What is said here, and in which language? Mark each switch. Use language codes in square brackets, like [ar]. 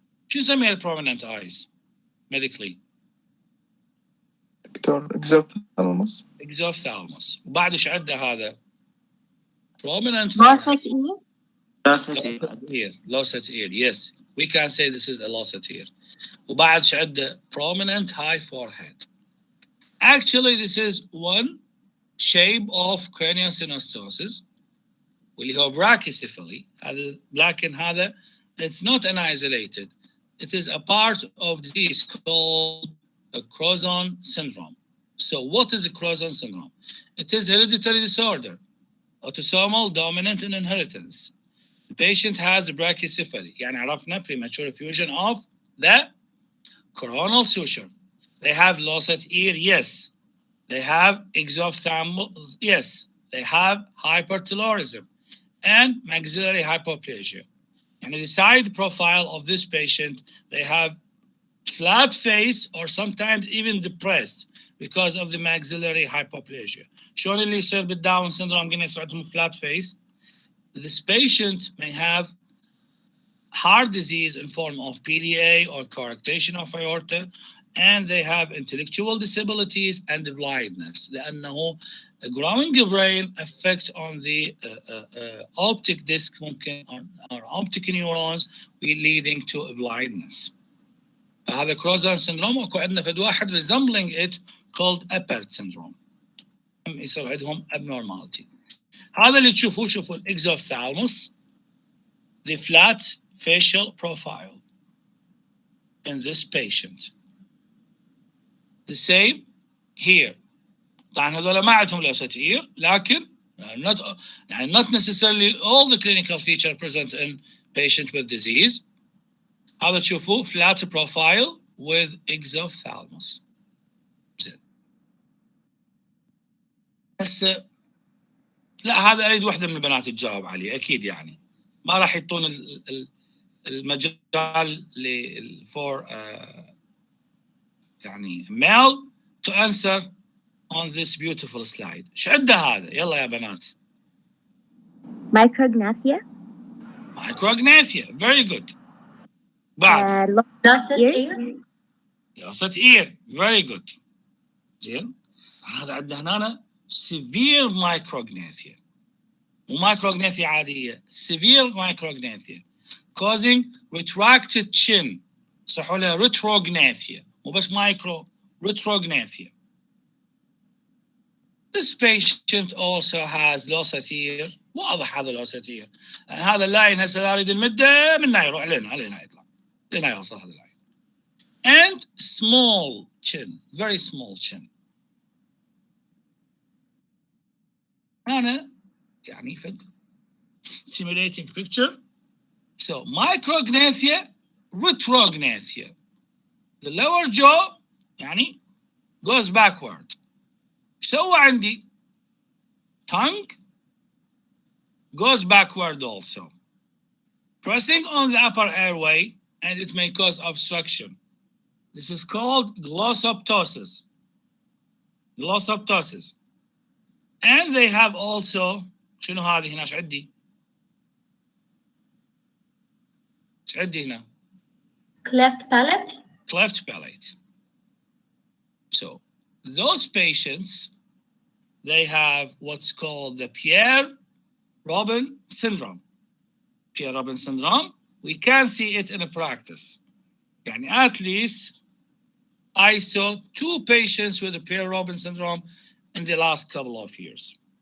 [ar] شو يسميها [en] prominent eyes medically? Doctor exophthalmos. exophthalmos. [ar] وبعد ايش عنده هذا؟ prominent [en] Losset ear. losset ear. Yes. We can say this is a losset ear. [ar] وبعد ايش عنده؟ [en] prominent high forehead. Actually this is one shape of craniosynostosis [ar] واللي هو [en] brachycephaly. [ar] هذا لكن هذا [en] it's not an isolated. It is a part of disease called a Crouzon syndrome. So what is a Crouzon syndrome? It is hereditary disorder, autosomal dominant in inheritance. The patient has brachycephaly. [ar] يعني عرفنا [en] premature fusion of the coronal suture. They have losset ear, yes. They have exophthalmos, yes. They have hypertellurism and maxillary hypoplasia. And the side profile of this patient, they have flat face or sometimes even depressed because of the maxillary hypoplasia. [ar] شلون اللي يصير بالداون syndrome قلنا يصير عندهم [en] flat face. This patient may have heart disease in form of PDA or coarctation of aorta, and they have intellectual disabilities and blindness. لأنه growing brain effect on the optic disc ممكن or optic neurons leading to blindness. [ar] هذا Crouzon syndrome وأكو عندنا فد واحد [en] resembling it called [ar] Prater Syndrome. يصير عندهم abnormality. هذا اللي تشوفوه شوفوا الإكزوفثالموس [en] the flat facial profile in this patient. The same here. [ar] طبعا هذول ما عندهم لوستير لكن [en] not necessarily all the clinical feature present in patient with disease. [ar] هذا تشوفوه [en] flat profile with exophthalmos. [ar] بس لا هذا اريد وحده من البنات تجاوب عليه اكيد يعني ما راح يعطون المجال for يعني [en] male to answer on this beautiful slide. [ar] ايش عنده هذا؟ يلا يا بنات. [en] Micrognathia. Micrognathia. Very good. بعد. Lost ear. Lost ear. Very good. زين. [ar] هذا عندنا هنا [en] severe micrognathia. مو micrognathia عادية. Severe micrognathia causing retracted chin. [ar] صحوا لها retrognathia. مو بس micro retrognathia. [en] This patient also has lost ear. [ar] واضح هذا [en] lost ear. [ar] هذا اللاين هسه اريد المده من هنا يروح علينا يطلع لين يوصل هذا اللاين. [en] And small chin, very small chin. [ar] أنا يعني في [en] simulating picture. So micrognathia, retrognathia. The lower jaw يعني goes backward. [ar] سوى عندي [en] tongue goes backward also, pressing on the upper airway, and it may cause obstruction. This is called glossoptosis. Glossoptosis. And they have also [ar] شنو هذه هنا ايش عندي؟ ايش عندي هنا؟ [en] Cleft palate. Cleft palate. So those patients, they have what's called the Pierre Syndrome. Pierre Syndrome. We can see it in a practice. Yani at least I saw 2 patients with the Pierre Syndrome in the last couple of years.